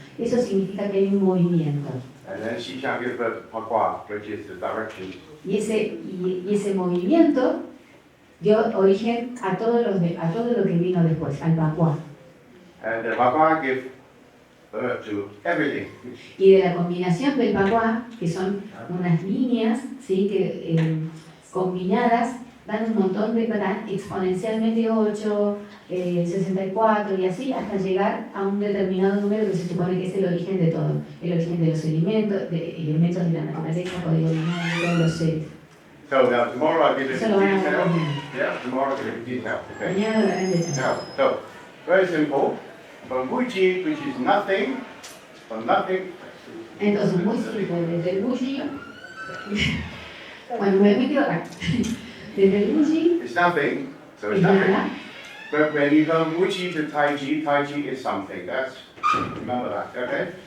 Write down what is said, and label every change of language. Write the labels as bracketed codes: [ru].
[es] Eso significa que hay un movimiento. [en] And then Xishan gives birth to Pakwa, which is the direction. [es] Y ese movimiento dio origen a todo lo que vino después, al Pakwa. [en] And the Pakwa gives birth to everything. [es] Y de la combinación del Pakwa, que son unas líneas, ¿sí? Que combinadas dan un montón de dan exponencialmente 8, 64 y así hasta llegar a un determinado número que se supone que es el origen de todo, el origen de los elementos de la naturaleza, código binario, todos los seres. [en] So now tomorrow I'll give it [es] Eso [en] in [es] lo van a ver [en] detail. [es] mañana. [en] Yeah, tomorrow I'll give it in detail. Okay. [es] Mañana lo verán en detalle. [en] Now, so very simple. From Wuchi, which is nothing, from nothing. [es] Entonces, muy simple, desde el Wuji, bueno, me quedo acá. Desde el Wuji [en] It's nothing, so it's [es] es [en] nothing. [es] nada. [en] But when you go Wuchi to Tai Chi is something. That's, remember that, okay?